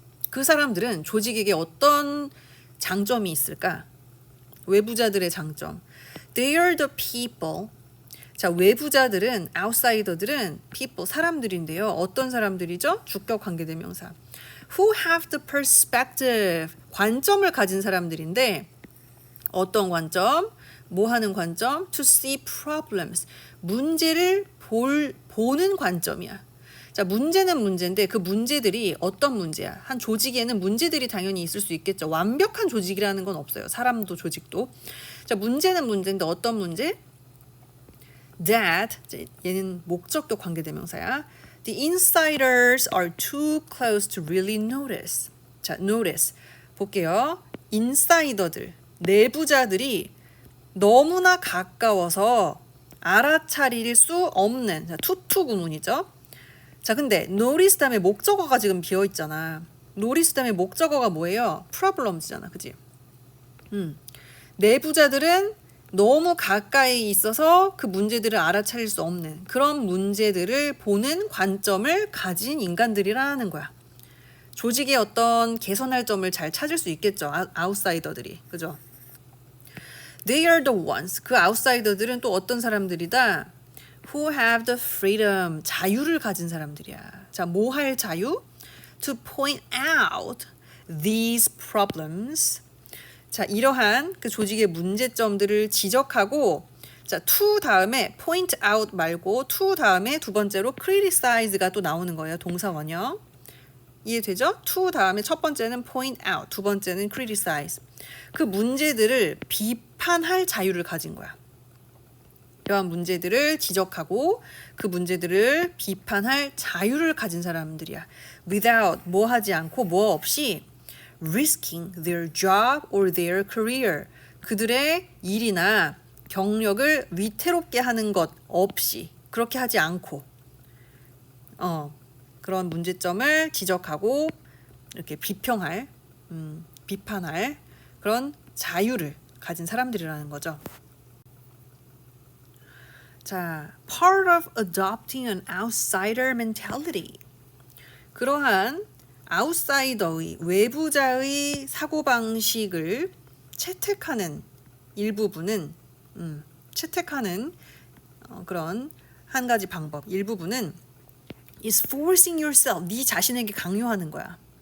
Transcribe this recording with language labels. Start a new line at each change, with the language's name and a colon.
Korean: 그 사람들은 조직에게 어떤 장점이 있을까? 외부자들의 장점.
English: They are the people.
Korean: 자, 외부자들은, 아웃사이더들은 people, 사람들인데요. 어떤 사람들이죠? 주격 관계대명사.
English: Who have the perspective.
Korean: 관점을 가진 사람들인데 어떤 관점? 뭐 하는 관점?
English: To see problems.
Korean: 문제를 보는 관점이야. 자, 문제는 문제인데 그 문제들이 어떤 문제야? 한 조직에는 문제들이 당연히 있을 수 있겠죠. 완벽한 조직이라는 건 없어요. 사람도 조직도. 자, 문제는 문제인데 어떤 문제? That, 얘는 목적격 관계대명사야.
English: The insiders are too close to really notice.
Korean: 자, notice. 볼게요. 인사이더들, 내부자들이 너무나 가까워서 알아차릴 수 없는, 자, 투투 구문이죠. 자, 근데 notice 다음에 목적어가 지금 비어 있잖아. notice 다음에 목적어가 뭐예요? problems잖아, 그지? 내부자들은 너무 가까이 있어서 그 문제들을 알아차릴 수 없는 그런 문제들을 보는 관점을 가진 인간들이라는 거야. 조직의 어떤 개선할 점을 잘 찾을 수 있겠죠. 아웃사이더들이. 그죠?
English: They are the ones.
Korean: 그 아웃사이더들은 또 어떤 사람들이다?
English: Who have the freedom.
Korean: 자유를 가진 사람들이야. 자, 뭐 할 자유?
English: To point out these problems.
Korean: 자, 이러한 그 조직의 문제점들을 지적하고, 자, to 다음에 point out 말고 to 다음에 두 번째로 criticize가 또 나오는 거예요. 동사 원형. 이해되죠? to 다음에 첫 번째는 point out, 두 번째는 criticize. 그 문제들을 비판할 자유를 가진 거야. 이러한 문제들을 지적하고 그 문제들을 비판할 자유를 가진 사람들이야.
English: Without,
Korean: 뭐 하지 않고 뭐 없이
English: risking their job or their career.
Korean: 그들의 일이나 경력을 위태롭게 하는 것 없이, 그렇게 하지 않고 그런 문제점을 지적하고 이렇게 비평할, 비판할 그런 자유를 가진 사람들이라는 거죠.
English: 자, part of adopting an outsider mentality.
Korean: 그러한 아웃사이더의, 외부자의 사고방식을 채택하는 일부분은, 채택하는 그런 한 가지 방법, 일부분은
English: is forcing yourself,
Korean: 네 자신에게 강요하는 거야.